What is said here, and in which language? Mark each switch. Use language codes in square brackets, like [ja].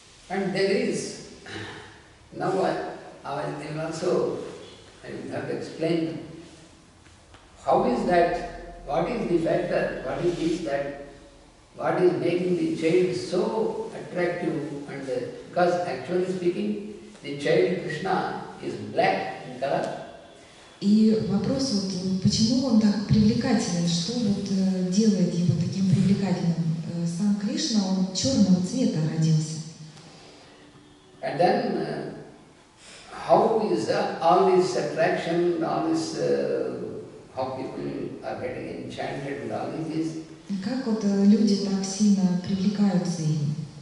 [en] And there is, now I will also have to explain how is that, what is the factor, what is this that what is making the child so attractive, and because actually speaking, the child Krishna is black in color. [ru] И вопрос вот, почему он так привлекателен, что вот делает его таким привлекательным? Сам Кришна, он черного цвета родился. [en] And then how is all this attraction, all this, how people are getting enchanted with all this? [ru] Как вот люди так сильно привлекаются им?